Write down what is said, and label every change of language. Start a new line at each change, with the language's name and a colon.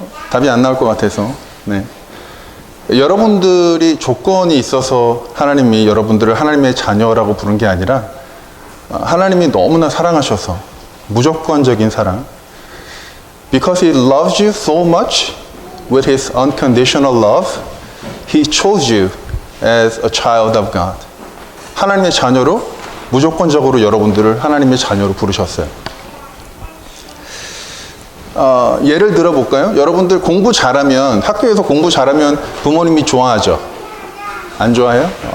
Korean: 답이 안 나올 것 같아서. 네. 여러분들이 조건이 있어서 하나님이 여러분들을 하나님의 자녀라고 부른 게 아니라 하나님이 너무나 사랑하셔서 무조건적인 사랑.
English: Because He loves you so much with His unconditional love, He chose you as a child of God.
Korean: 하나님의 자녀로 무조건적으로 여러분들을 하나님의 자녀로 부르셨어요. 예를 들어 볼까요? 여러분들 공부 잘하면, 학교에서 공부 잘하면 부모님이 좋아하죠? 안 좋아해요?